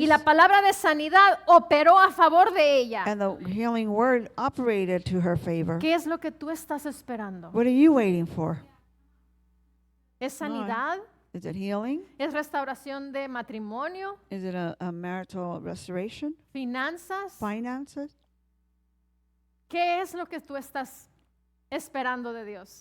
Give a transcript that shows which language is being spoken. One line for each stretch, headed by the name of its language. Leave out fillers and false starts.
Spanish: y la palabra de sanidad operó a favor de ella.
English: and the healing word operated to her favor.
Spanish: ¿Qué es lo que tú estás esperando?
English: What are you waiting for?
Spanish: ¿Es sanidad?
English: Is it healing?
Spanish: ¿Es restauración de matrimonio?
English: Is it a marital restoration?
Spanish: ¿Finanzas?
English: Finances?
Spanish: ¿Qué es lo que tú estás esperando de Dios?